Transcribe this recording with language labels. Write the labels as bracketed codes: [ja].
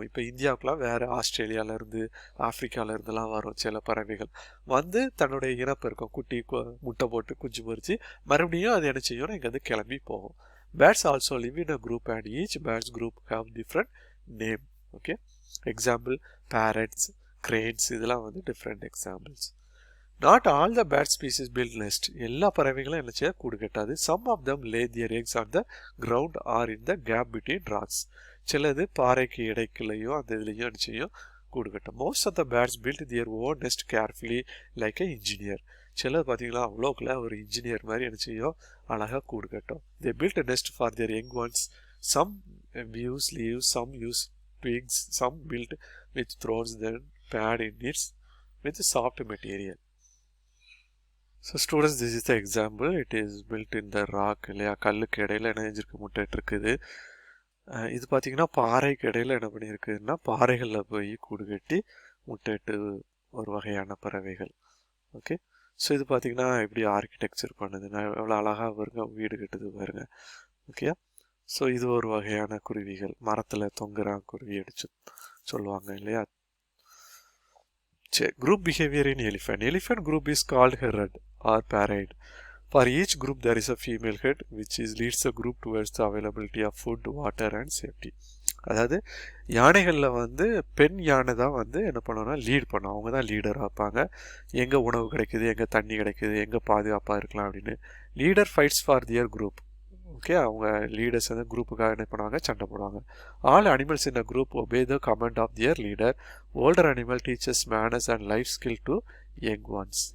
[ta] இப்போ இந்தியாவுக்குலாம் வேறு ஆஸ்திரேலியாவிலேருந்து, ஆஃப்ரிக்காவிலேருந்துலாம் வரும் சில பறவைகள் வந்து தன்னுடைய இனப்பெருக்கம், குட்டி முட்டை போட்டு குஞ்சு பொறிச்சு மறுபடியும் அது என்ன செய்யும், இங்கேருந்து கிளம்பி போகும். [en] Birds also live in a group and each birds group have different name. Okay. Example, parrots, cranes, [ta] இதெல்லாம் வந்து [en] Different examples. Not all the bird species build nest. [ta] எல்லா பறவைகளும் என்ன செய்ய கூடு கட்டாது. [en] Some of them lay their eggs on the ground or in the gap between rocks. [ta] சிலது பாறைக்கு இடைக்குள்ளேயோ அந்த இதுலேயோ என்ன செய்யும் கூடு கட்டும். [en] Most of the birds built their own nest carefully like an engineer. [ta] சிலது பார்த்தீங்களா அவ்வளோக்குள்ள ஒரு இன்ஜினியர் மாதிரி என்ன செய்யும் அழகாக கூடு கட்டும். [en] They built a nest for their young ones. Some use leaves, some use twigs, some built with thorns, then pad in it with soft material. So students, this is the example. It is built in the rock. [ta] இல்லையா கல்லுக்கு இடையில என்ன செஞ்சிருக்கு முட்டைட்டு இருக்குது. இது பார்த்தீங்கன்னா பாறைக்கு இடையில என்ன பண்ணியிருக்குதுன்னா பாறைகளில் போய் கூடு கட்டி முட்டைட்டு ஒரு வகையான பறவைகள். ஓகே, ஸோ இது பார்த்தீங்கன்னா எப்படி ஆர்கிடெக்சர் பண்ணுது, எவ்வளோ அழகாக வருங்க வீடு கட்டுது பாருங்க. ஓகே, ஸோ இது ஒரு வகையான குருவிகள், மரத்தில் தொங்குற குருவி அடிச்சு சொல்லுவாங்க இல்லையா. [en] Group behavior in elephant. Elephant group is called herd or parade. For each group there is a female head which leads the group towards the availability of food, water and safety. [ta] அதாவது யானைகளில் வந்து பெண் யானை தான் வந்து என்ன பண்ணுவோம்னா lead பண்ணும். அவங்க தான் லீடராக இருப்பாங்க. எங்கே உணவு கிடைக்குது, எங்கே தண்ணி கிடைக்குது, எங்கே பாதுகாப்பாக இருக்கலாம் அப்படின்னு. [en] Leader fights for their group. [ta] Okay, அவங்க லீடர்ஸ் வந்து குரூப்புக்காக என்ன பண்ணுவாங்க சண்டை போடுவாங்க. [en] All animals in a group obey the command of their leader. Older animal teachers manners and life skill to young ones.